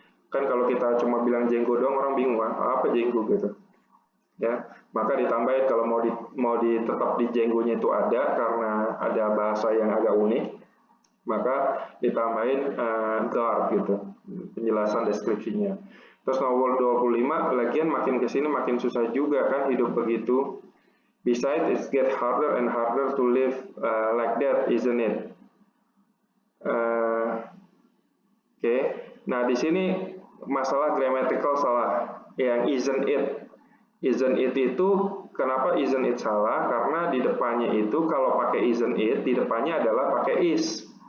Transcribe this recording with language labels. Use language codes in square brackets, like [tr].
[id] Kan kalau kita cuma bilang jenggo doang, orang bingung apa jenggo gitu. Ya, maka ditambahin kalau mau tetap di jenggonya itu ada karena ada bahasa yang agak unik, maka ditambahin guard gitu, penjelasan deskripsinya. Terus nomor 25, lagian makin kesini makin susah juga kan hidup begitu. [en] Besides, it get harder and harder to live like that, isn't it? [id] Oke. Nah di sini masalah grammatical salah. Yang [en] isn't it [id] itu kenapa isn't it salah? Karena di depannya itu kalau pakai [en] isn't it, [id] di depannya adalah pakai is.